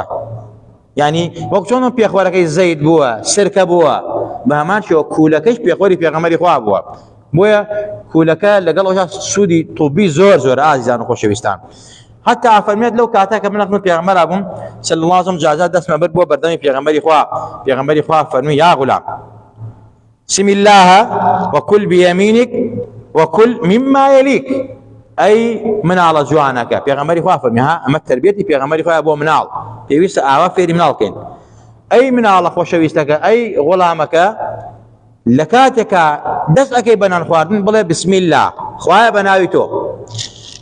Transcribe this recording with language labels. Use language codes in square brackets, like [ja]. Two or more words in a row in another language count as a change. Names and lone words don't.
[ckb] یعنی وەک چۆن پێخۆرەکەی زەید بووە، سرکە بووە، بە هەمان شێوە کوولەکەیش پێخۆری پێغەمبەری خوا بووە. بۆیە کوولەکە لەگەڵ ئەوەشا سوودی طوبی زۆر زۆر ئازیزان و خۆشەویستان. حتا ئەفەرمێت لەو کاتە کە من لەخزمەت پێغەمبەر بووم [ar] صلی الله علیه وسلم [ckb] جازات دەستمە برد بۆ بەردەمی پێغەمبەری خوا فەرمووی [ar] یا غولام سم الله وكل بيمينك وكل مما يليك. [ckb] ئەی مناڵە جوانەکە، پێغەمبەری خوا فەرمی ها ئەمە تەربیەتی پێغەمبەری خوا بۆ مناڵ، پێویستە ئاوا فێری مناڵکەین. ئەی مناڵە خۆشەویستەکە، ئەی غوڵامەکە، لە کاتێکە دەست ئەەکەی بەنان خواردن بڵێ [ar] بسم الله، [ckb] خوایە بە ناوی تۆ.